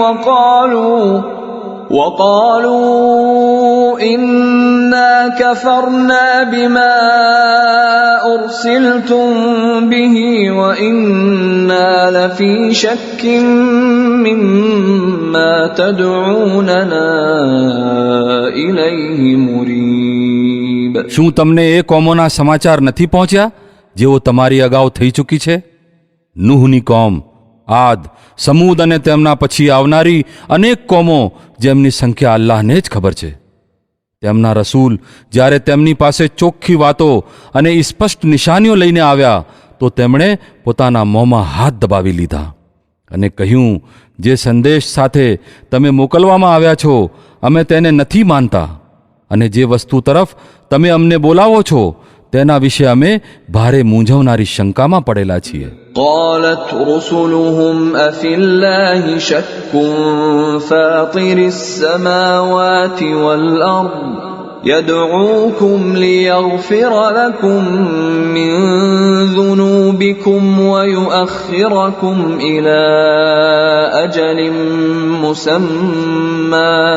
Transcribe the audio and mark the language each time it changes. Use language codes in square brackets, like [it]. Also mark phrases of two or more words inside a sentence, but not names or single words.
[ar] وقالوا إنا كفرنا بما أرسلتم به وإنا لفي شك مما تدعوننا إليه مريب. [gu] શું તમને એ કોમોના સમાચાર નથી પહોંચ્યા જેઓ તમારી અગાઉ થઈ ચૂકી છે? નૂહની કોમ, આદ, સમૂદ અને તેમના પછી આવનારી અનેક કોમો જેમની સંખ્યા અલ્લાહને જ ખબર છે. તેમના રસૂલ જ્યારે તેમની પાસે ચોખ્ખી વાતો અને સ્પષ્ટ નિશાનીઓ લઈને આવ્યા તો તેમણે પોતાના મોંમાં હાથ દબાવી લીધા અને કહ્યું, જે સંદેશ સાથે તમે મોકલવામાં આવ્યા છો અમે તેને નથી માનતા અને જે વસ્તુ તરફ તમે અમને બોલાવો છો તેના વિશે અમે ભારે મૂંઝવનારી શંકામાં પડેલા છીએ. [ar] قالت رسلهم أفي الله شك فاطر السماوات والأرض يدعوكم ليغفر لكم من ذنوبكم ويؤخركم إلى أجل مسمى